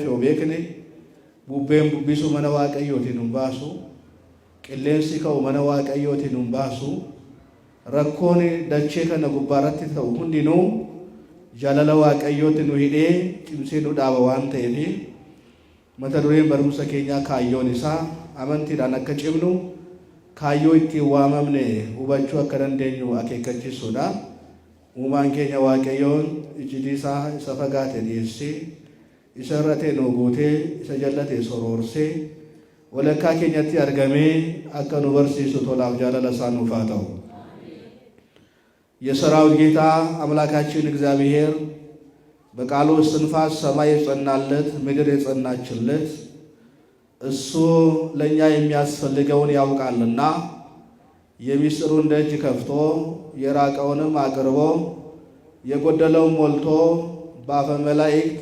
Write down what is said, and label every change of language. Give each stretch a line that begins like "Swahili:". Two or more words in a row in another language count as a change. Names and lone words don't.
Oromo: yoo beekne bubbeen bubbisu mana Waaqayyootiin hin baasu qilleensi ka'u mana Waaqayyootiin hin baasu rakkoon dachee kana gubbaarratti ta'u hundinuu jaalala Waaqayyootti nu hidhee cimsee nu dhaaba waan ta'eef mata dureen barumsa keenyaa kaayyoon isaa amantiidhaan akka cimnu kaayyoo ittiin waamamne hubachuu akka dandeenyu akeekkachiisuudha. Uumaan keenya Waaqayyoon ijji isaa isa fagaate dhiyeessee isa irratee nu guutee isa jallatee soroorsee walakkaa keenyatti argamee akka nu barsiisu tolaaf jaalala isaa nuuf haa ta'u.
Amharic: የሰራዊት ጌታ አምላካችን እግዚአብሔር በቃሉ እስትንፋስ ሰማይ የጸናለት ምድር የጸናችለት እሱ ለኛ የሚያስፈልገውን ያውቃልና የሚስጥሩን ደጅ ከፍቶ የራቀውንም አቅርቦ የጎደለውን ሞልቶ በአፈ መላእክት